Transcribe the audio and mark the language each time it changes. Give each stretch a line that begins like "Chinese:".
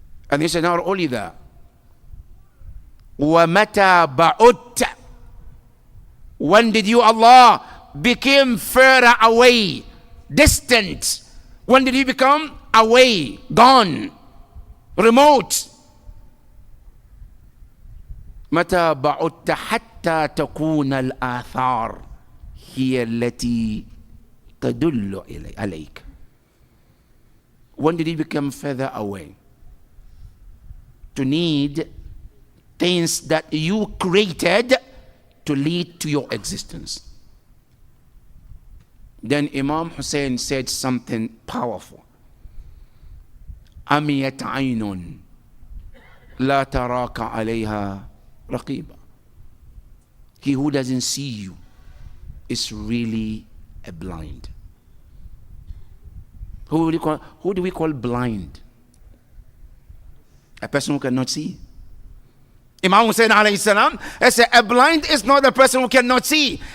English: And he said, not only that,
Arabic: وَمَتَى بَعُدْتَ.
English: When did you, Allah, became further away, distant? When did you become away, gone, remote?
Arabic: متى بعدت حتى تكون الآثار هي التي تدل عليك.
English: When did you become further away? To need things that you created to lead to your existence. Then Imam Hussain said something powerful.
Arabic: أميت عين لا تراك عليها رقيبا.
English: He who doesn't see you is really a blind. Who do we call blind? A person who cannot see. Imam Hussain alayhi salam said, a blind is not a person who cannot see.